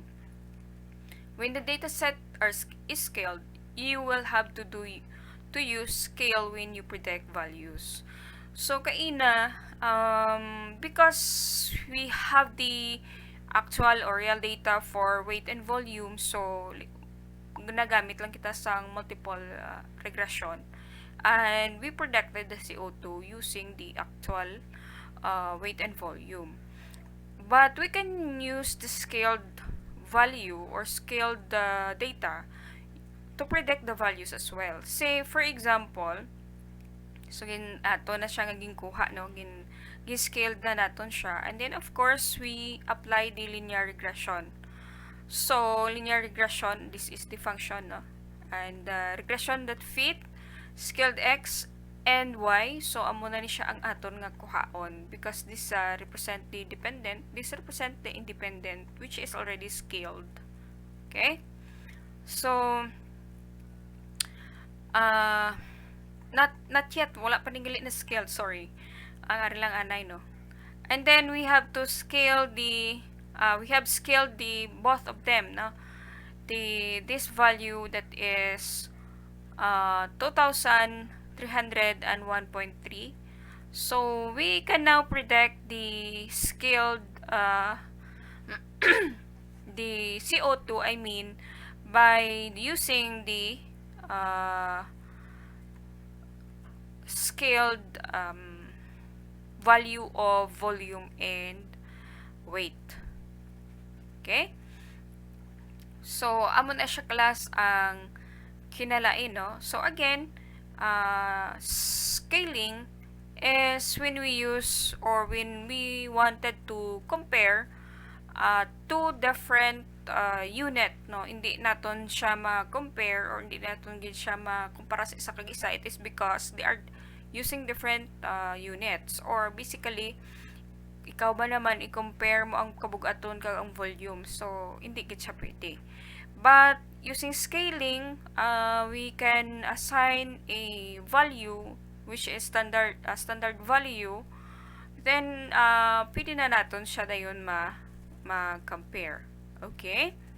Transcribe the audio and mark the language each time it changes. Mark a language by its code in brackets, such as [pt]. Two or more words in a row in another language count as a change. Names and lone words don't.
[en] When the data set is scaled, you will have to use scale when you predict values. So kaina, because we have the actual or real data for weight and volume, so [hil] ginagamit lang kita sang [en] multiple regression, and we predicted the CO2 using the actual weight and volume. But we can use the scaled value or scaled data to predict the values as well. Say, for example, [hil] so ato na siya nga ginkuha, no? Gin-scaled na naton siya. [en] And then, of course, we apply the linear regression. So, linear regression, this is the function, no? And regression that fit scaled x and y. So, [hil] amo na ni siya ang aton nga kuhaon, [en] because this represent the dependent, this represent the independent, which is already scaled. Okay? So, not yet, [hil] wala pa ning na scale, sorry. Ang ari lang anay, no. [en] And then we have to scale the scaled the both of them, no. This value that is 2301.3. So we can now predict the scaled the CO2, I mean, by using the scaled value of volume and weight. Okay? So, [hil] amo na siya class ang kinalain, no? [en] So, again, scaling is when we use or when we wanted to compare two different unit, no? [hil] Hindi naton siya ma-compare or hindi naton gid siya makumpara sa isa kag isa. [en] It is because they are using different units, or basically [hil] ikaw ba naman i-compare mo ang kabug-aton kag ang volume, so hindi gid siya pwede. [en] But using scaling, we can assign a value which is standard value, then [hil] pwede na naton siya dayon ma-compare. [en] Okay?